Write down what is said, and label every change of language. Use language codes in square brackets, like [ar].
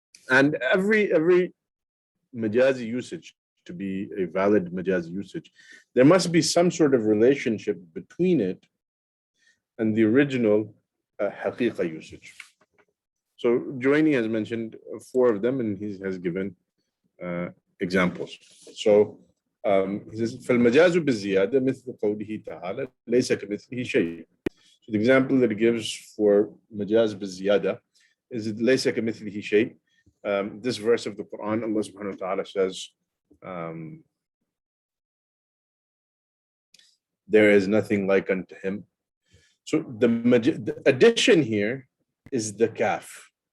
[en] And every Majazi usage, to be a valid Majazi usage, there must be some sort of relationship between it and the original Haqiqa usage. So Juwayni has mentioned 4 of them, and he has given examples. So he says, [ar] فَالْمَجَازُ بِالزِّيَادَةِ مِثْلُ قَوْلِهِ تَعَالَى لَيْسَ كَمِثْلِهِ شَيْءٌ. [en] So the example that it gives for Majaz [ar] بِالزِّيَادَةِ [en] is [ar] لَيْسَ كَمِثْلِهِ شَيْءٌ. [en] This verse of the Quran, Allah subhanahu wa ta'ala says, there is nothing like unto him. So the addition here is the kaf.